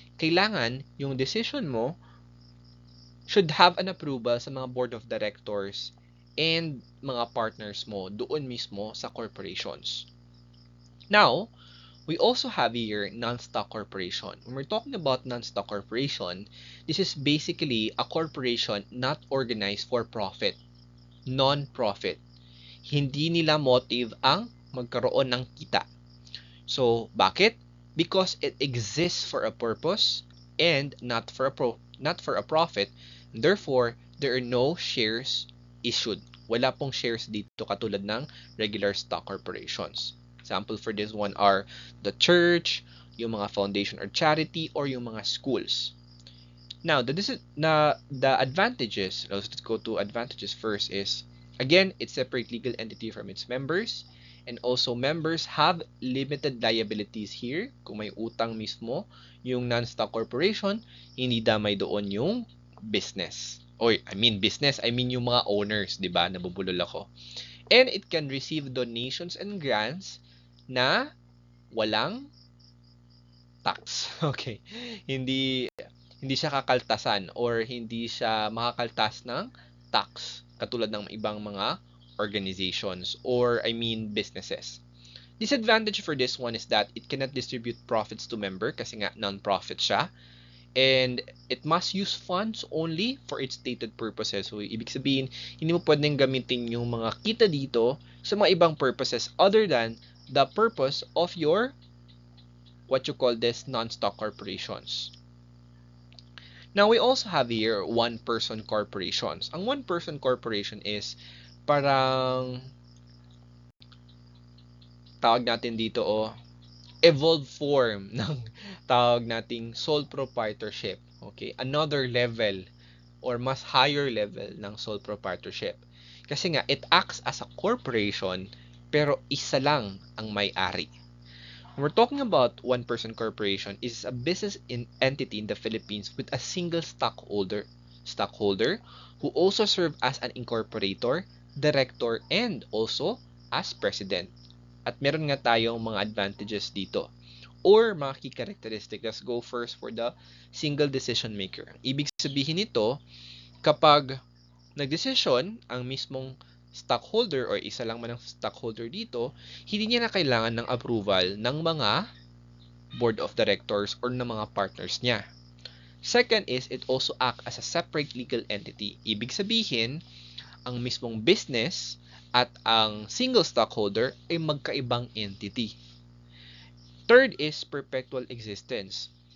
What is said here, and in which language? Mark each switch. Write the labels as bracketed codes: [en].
[tl] Kailangan yung decision mo [en] should have an approval [tl] sa mga board of directors and mga partners mo doon mismo sa corporations. [en] Now, we also have here non-stock corporation. When we're talking about non-stock corporation, this is basically a corporation not organized for profit, non-profit. [tl] Hindi nila motive ang magkaroon ng kita. [en] So, [tl] bakit? [en] Because it exists for a purpose and not for a profit. Therefore, there are no shares issued. [tl] Wala pong shares dito katulad ng regular stock corporations. [en] Example for this one are the church, yung mga foundation or charity, or yung mga schools. Now, the advantages, let's go to advantages first is, again, it's separate legal entity from its members. And also, members have limited liabilities here. [tl] Kung may utang mismo, yung non-stock corporation, hindi damay doon yung business. I mean yung mga owners, di ba? Nabubulol ako. [en] And it can receive donations and grants [tl] na walang tax. [en] Okay. [tl] Hindi siya kakaltasan or hindi siya makakaltas ng tax katulad ng ibang mga organizations or businesses. [en] Disadvantage for this one is that it cannot distribute profits to member [tl] kasi nga non-profit siya, [en] and it must use funds only for its stated purposes. [tl] So, ibig sabihin, hindi mo pwedeng gamitin yung mga kita dito sa mga ibang purposes [en] other than the purpose of your what you call this non-stock corporations. Now, we also have here one-person corporations. [tl] Ang one-person corporation is parang tawag natin dito evolved form ng tawag nating sole proprietorship. Okay? Another level or mas higher level ng sole proprietorship. Kasi nga, [en] it acts as a corporation [tl] pero isa lang ang may-ari. [en] When we're talking about one-person corporation, is a business entity in the Philippines with a single stockholder who also serve as an incorporator, director, and also as president. [tl] At meron nga tayong mga advantages dito or mga key characteristics. [en] Let's go first for the single decision maker. [tl] Ibig sabihin nito, kapag nagdesisyon ang mismong stockholder or isa lang man ang stockholder dito, hindi niya na kailangan ng approval ng mga board of directors or ng mga partners niya. [en] Second is, it also acts as a separate legal entity. [tl] Ibig sabihin, ang mismong business at ang single stockholder ay magkaibang entity. [en] Third is perpetual existence.